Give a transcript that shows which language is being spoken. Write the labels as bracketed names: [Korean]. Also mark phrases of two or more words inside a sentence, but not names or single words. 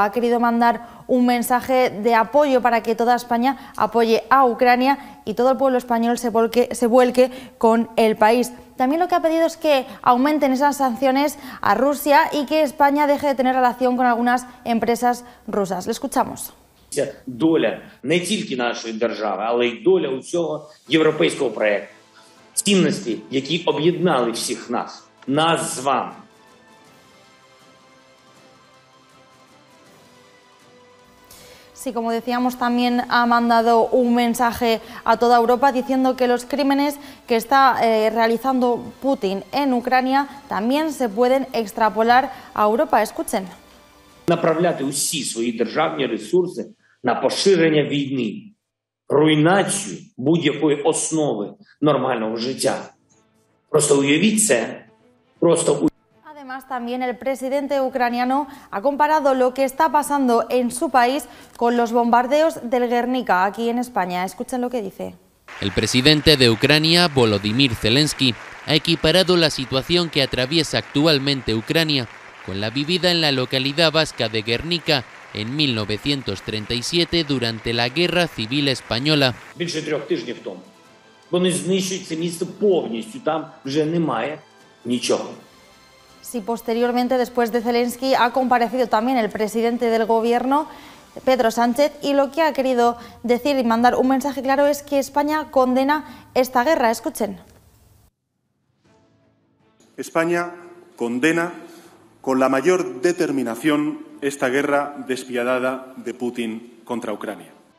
[Spanish] Ha querido mandar un mensaje de apoyo para que toda España apoye a Ucrania y todo el pueblo español se vuelque con el país. También lo que ha pedido es que aumenten esas sanciones a Rusia y que España deje de tener relación con algunas empresas rusas. Le escuchamos. [Ukrainian] Доля не тільки нашої держави, але й доля усього європейського проєкту. Цінності, які об'єднали всіх нас з вами. [Spanish] Sí, como decíamos, también ha mandado un mensaje a toda Europa diciendo que los crímenes que está realizando Putin en Ucrania también se pueden extrapolar a Europa. Escuchen. [Ukrainian] Направляти усі свої державні ресурси на поширення війни, руйнацію будь-якої основи нормального життя. Просто уявіть це, [Spanish] Además, también el presidente ucraniano ha comparado lo que está pasando en su país con los bombardeos del Guernica, aquí en España. Escuchen lo que dice. El presidente de Ucrania, Volodymyr Zelensky, ha equiparado la situación que atraviesa actualmente Ucrania con la vivida en la localidad vasca de Guernica en 1937 durante la Guerra Civil Española. [Ukrainian] Більше 3 тижнів тому. Вони знищують це місто повністю, там вже немає нічого. [Spanish] Sí, posteriormente, después de Zelensky, ha comparecido también el presidente del gobierno, Pedro Sánchez, y lo que ha querido decir y mandar un mensaje claro es que España condena esta guerra. Escuchen. España condena con la mayor determinación esta guerra despiadada de Putin contra Ucrania.